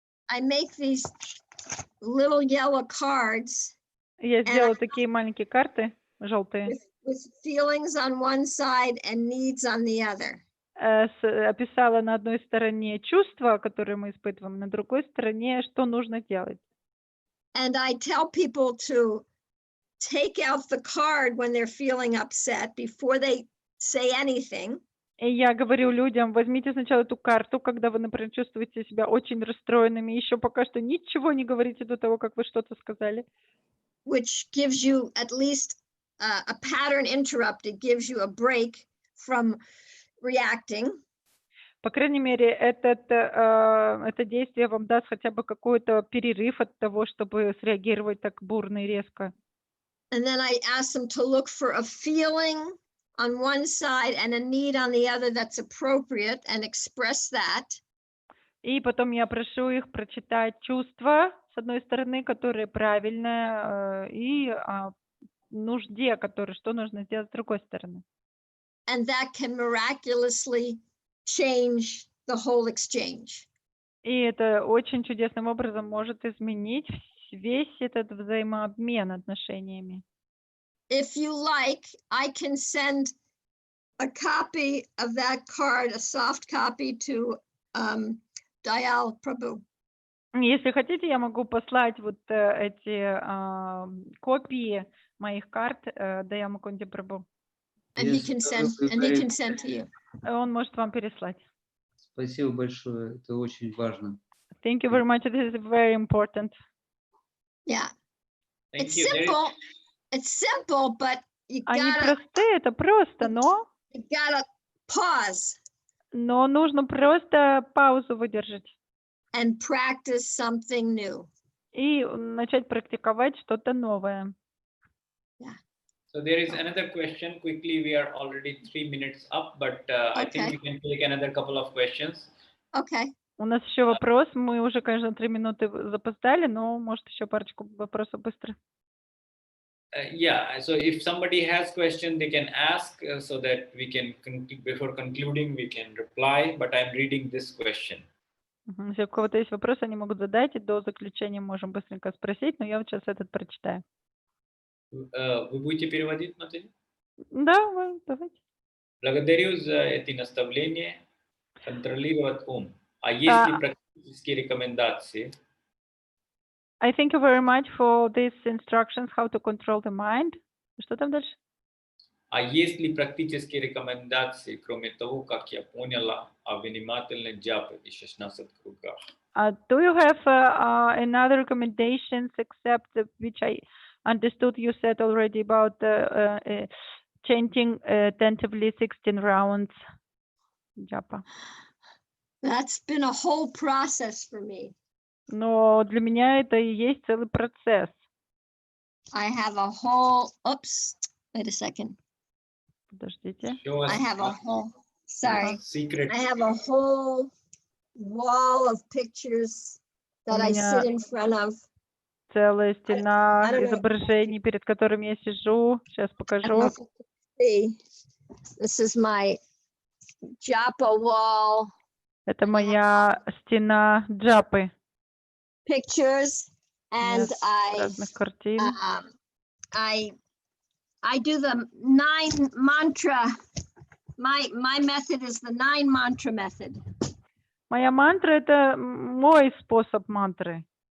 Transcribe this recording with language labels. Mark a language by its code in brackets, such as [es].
[en] I make these little yellow cards [ru] Я сделала такие маленькие карты, желтые, [en] with feelings on one side and needs on the other. [ru] описала на одной стороне чувства, которые мы испытываем, на другой стороне, что нужно делать. [en] And I tell people to take out the card when they're feeling upset before they say anything. [ru] И я говорю людям, возьмите сначала эту карту, когда вы, например, чувствуете себя очень расстроенными, еще пока что ничего не говорите до того, как вы что-то сказали. [en] Which gives you at least a pattern interrupt. It gives you a break from reacting. [ru] По крайней мере, это действие вам даст хотя бы какой-то перерыв от того, чтобы среагировать так бурно и резко. [en] And then I ask them to look for a feeling on one side and a need on the other that's appropriate and express that. [ru] И потом я прошу их прочитать чувства, с одной стороны, которые правильные, и о нужде, что нужно сделать с другой стороны. [en] And that can miraculously change the whole exchange. [ru] И это очень чудесным образом может изменить весь этот взаимообмен отношениями. [en] If you like, I can send a copy of that card, a soft copy, to Dayal Prabhu. [ru] Если хотите, я могу послать вот эти копии моих карт Дая Мукунди Прабху. [en] And he can send to you. [ru] Он может вам переслать. Спасибо большое, это очень важно. [en] Thank you very much. This is very important. Yeah. Thank It's you. There is- simple. It's simple, but you [ru] Они [en] gotta [ru] простые, это просто, но [en] pause [ru] нужно просто паузу выдержать [en] and practice something new. [ru] и начать практиковать что-то новое. [en] So there is another question. Quickly, we are already 3 minutes up, but I think Okay. we can take another couple of questions. Okay. [ru] У нас еще вопрос. Мы уже, конечно, 3 минуты запоздали, но может еще парочку вопросов быстро. [en] Yeah, so if somebody has question, they can ask so that we can, before concluding, we can reply, but I'm reading this question. [ru] Если у кого-то есть вопрос, они могут задать, и до заключения можем быстренько спросить, но я вот сейчас этот прочитаю. Вы будете переводить, Наталья? Да, давайте. Благодарю за эти наставления. Контролировать ум. А есть ли практические рекомендации? [en] I thank you very much for these instructions how to control the mind. [ru] Что там дальше? А есть ли практические рекомендации, кроме того, как я поняла, о внимательной джапе и 16 кругах? [en] Do you have another recommendations except which I understood you said already about chanting attentively 16 rounds japa? That's been a whole process for me. [ru] Но для меня это и есть целый процесс. [en] I have a whole, oops, wait a second. [ru] Подождите. [en] I have a whole, sorry. Secret. I have a whole wall of pictures that I sit in front of. [ru] Целая стена [en] I don't know. [ru] изображений, перед которыми я сижу. Сейчас [en] I don't know [ru] покажу. [en] if you can see. This is my japa wall [ru] Это моя стена джапы. [en] pictures, and [ru] Разных картин. [en] I do the 9 mantra. My method is the 9 mantra method. [ru] Моя мантра — это мой способ мантры.